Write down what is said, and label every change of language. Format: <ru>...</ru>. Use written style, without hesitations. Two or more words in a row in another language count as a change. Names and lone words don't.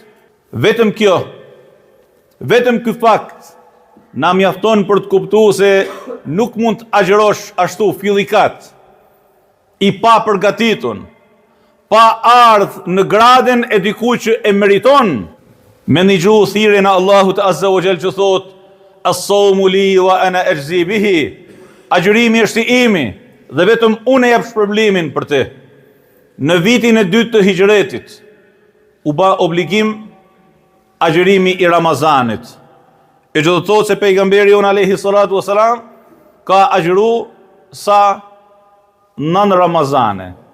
<sq>Vetëm kjo, vetëm ky fakt, na mjafton për të kuptuar se nuk mund të agjërosh ashtu fillikat, i pa përgatitun, pa ardh në gradën e dikujt që e meriton, me një gjuhë thirrjen e Allahut</sq> <ar>عز وجل</ar> <sq>që thot:</sq> <ar>"الصوم لي وأنا أجزي به."</ar> <sq>Agjërimi është i imi dhe vetëm unë e jap shpërblimin për të. Në vitin e dytë të hijretit u ba obligim agjërimi i Ramazanit. E që do të thotë se pejgamberi unë</sq> <ar>عليه الصلاة والسلام</ar> <sq>ka agjëru sa 9 Ramazane.</sq>